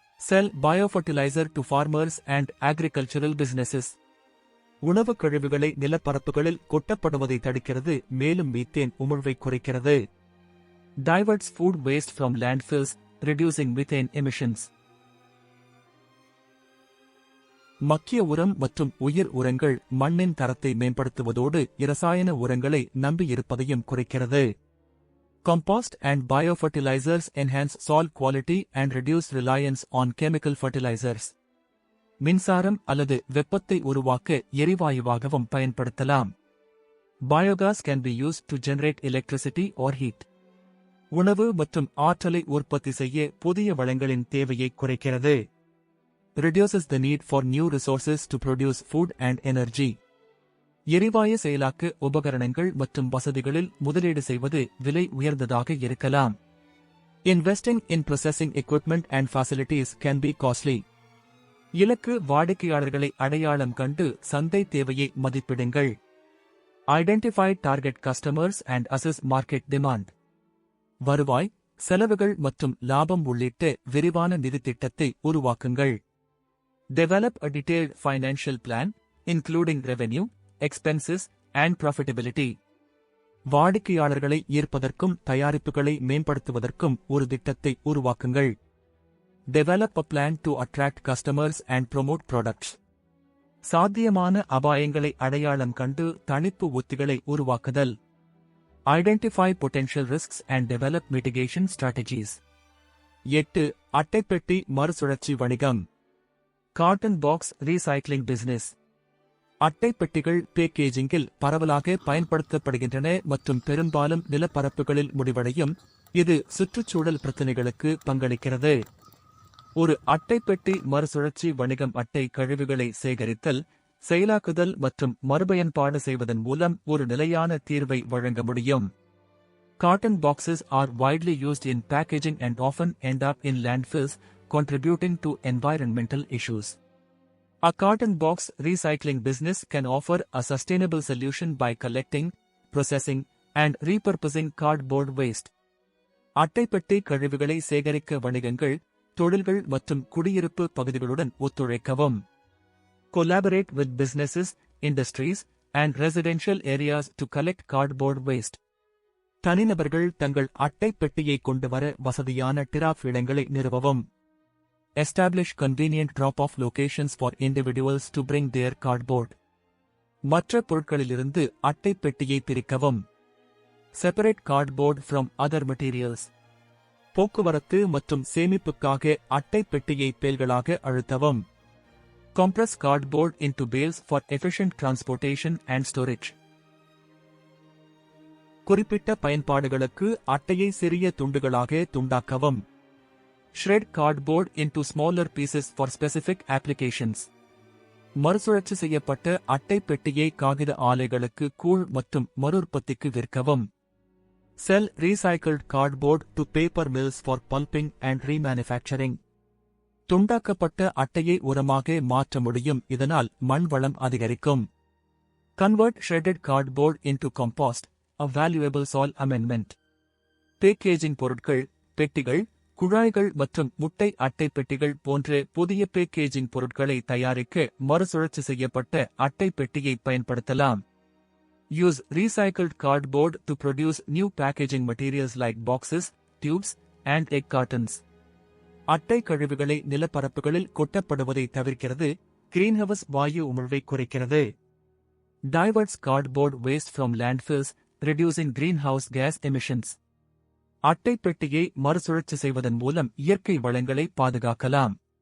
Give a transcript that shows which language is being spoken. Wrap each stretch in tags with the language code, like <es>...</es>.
<en>Sell biofertilizer to farmers and agricultural businesses.</en> <ta>உணவுக் கழிவுகளை நிலப்பரப்புகளில் கொட்டப்படுவதை தடுக்கிறது, மேலும் மீத்தேன் உமிழ்வை குறைக்கிறது.</ta> <en>Diverts food waste from landfills, reducing methane emissions.</en> <ta>மக்கிய உரம் மற்றும் உயிர் உரங்கள் மண்ணின் தரத்தை மேம்படுத்துவதோடு இரசாயன உரங்களை நம்பியிருப்பதையும் குறைக்கிறது.</ta> <en>Compost and biofertilizers enhance soil quality and reduce reliance on chemical fertilizers.</en> <ta>மின்சாரம் அல்லது வெப்பத்தை உருவாக்க எரிவாயுவாகவும் பயன்படுத்தலாம்.</ta> <en>Biogas can be used to generate electricity or heat.</en> <ta>உணவு மற்றும் ஆற்றலை உற்பத்தி செய்ய புதிய வளங்களின் தேவையை குறைக்கிறது.</ta> <en>Reduces the need for new resources to produce food and energy.</en> <ta>எரிவாயு செயலாக்க உபகரணங்கள் மற்றும் வசதிகளில் முதலீடு செய்வது விலை உயர்ந்ததாக இருக்கலாம்.</ta> <en>Investing in processing equipment and facilities can be costly.</en> <ta>இலக்கு வாடிக்கையாளர்களை அடையாளம் கண்டு சந்தை தேவையை மதிப்பிடுங்கள்.</ta> <en>Identify target customers and assess market demand.</en> <ta>வருவாய், செலவுகள் மற்றும் லாபம் உள்ளிட்ட விரிவான நிதி திட்டத்தை உருவாக்குங்கள்.</ta> <en>Develop a detailed financial plan, including revenue, expenses, and profitability.</en> <ta>வாடிக்கையாளர்களை ஈர்ப்பதற்கும் தயாரிப்புகளை மேம்படுத்துவதற்கும் ஒரு திட்டத்தை உருவாக்குங்கள்.</ta> <en>Develop a plan to attract customers and promote products.</en> <ta>சாத்தியமான அபாயங்களை அடையாளம் கண்டு தணிப்பு உத்திகளை உருவாக்குதல்.</ta> <en>Identify potential risks and develop mitigation strategies.</en> <ta>8. அட்டைப்பெட்டி மறுசுழற்சி வணிகம்.</ta> <en>Carton box recycling business.</en> <ta>அட்டைப்பெட்டிகள் பேக்கேஜிங்கில் பரவலாக பயன்படுத்தப்படுகின்றன மற்றும் பெரும்பாலும் நிலப்பரப்புகளில் முடிவடையும். இது சுற்றுச்சூழல் பிரச்சினைகளுக்கு பங்களிக்கிறது. ஒரு அட்டைப்பெட்டி மறுசுழற்சி வணிகம் அட்டை கழிவுகளை சேகரித்தல், செயலாக்குதல் மற்றும் மறுபயன்பாடு செய்வதன் மூலம் ஒரு நிலையான தீர்வை வழங்க முடியும்.</ta> <en>Cotton boxes are widely used in packaging and often end up in landfills, contributing to environmental issues. A cotton box recycling business can offer a sustainable solution by collecting, processing, and repurposing cardboard waste.</en> <ta>அட்டைப்பெட்டி கழிவுகளை சேகரிக்க வணிகங்கள், தொழில்கள் மற்றும் குடியிருப்பு பகுதிகளுடன் ஒத்துழைக்கவும்.</ta> <en>Collaborate with businesses, industries, and residential areas to collect cardboard waste.</en> <ta>தனிநபர்கள் தங்கள் அட்டைப்பெட்டியை கொண்டு வர வசதியான டிராப் இடங்களை நிறுவவும்.</ta> <en>Establish convenient drop-off locations for individuals to bring their cardboard.</en> <ta>மற்ற பொருட்களிலிருந்து அட்டைப்பெட்டியை பிரிக்கவும்.</ta> <en>Separate cardboard from other materials.</en> <ta>போக்குவரத்து மற்றும் சேமிப்புக்காக அட்டைப்பெட்டியை பேல்களாக அழுத்தவும்.</ta> <en>Compress cardboard into bales for efficient transportation and storage.</en> <ta>குறிப்பிட்ட பயன்பாடுகளுக்கு அட்டையை சிறிய துண்டுகளாக துண்டாக்கவும்.</ta> <en>Shred cardboard into smaller pieces for specific applications.</en> <ta>மறுசுழற்சி செய்யப்பட்ட அட்டைப்பெட்டியை காகித ஆலைகளுக்கு கூழ் மற்றும் மறுஉற்பத்திக்கு விற்கவும்.</ta> <en>Sell recycled cardboard to paper mills for pulping and remanufacturing.</en> <ta>துண்டாக்கப்பட்ட அட்டையை உரமாக மாற்ற முடியும், இதனால் மண் வளம் அதிகரிக்கும்.</ta> <en>Convert shredded cardboard into compost, a valuable soil amendment.</en> <ta>Packaging பொருட்கள், பெட்டிகள், குழாய்கள் மற்றும் முட்டை அட்டை பெட்டிகள் போன்ற புதிய பேக்கேஜிங் பொருட்களை தயாரிக்க மறுசுழற்சி செய்யப்பட்ட அட்டை பெட்டியை பயன்படுத்தலாம்.</ta> <en>Use recycled cardboard to produce new packaging materials like boxes, tubes, and egg cartons.</en> <ta>அட்டை கழிவுகளை நிலப்பரப்புகளில் கொட்டப்படுவதை தவிர்க்கிறது, கிரீன்ஹவுஸ் வாயு உமிழ்வை குறைக்கிறது.</ta> <en>Diverts cardboard waste from landfills, reducing greenhouse gas emissions.</en> <ta>அட்டை பெட்டியை மறுசுழற்சி செய்வதன் மூலம் இயற்கை வளங்களை பாதுகாக்கலாம்.</ta>